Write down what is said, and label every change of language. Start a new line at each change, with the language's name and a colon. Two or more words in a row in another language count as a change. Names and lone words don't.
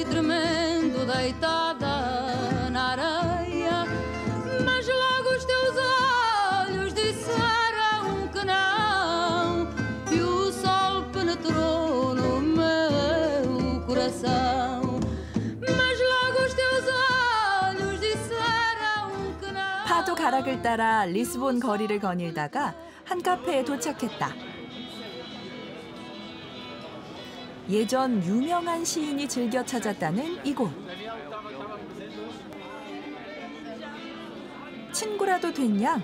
Portuguese: tremendo deitada na areia, mas logo os teus olhos disseram que não, e o sol penetrou no meu coração, mas logo os teus olhos disseram que não.
Korean: 파도 가락을 따라 리스본 거리를 거닐다가 한 카페에 도착했다. 예전 유명한 시인이 즐겨 찾았다는 이곳. 친구라도 됐냐?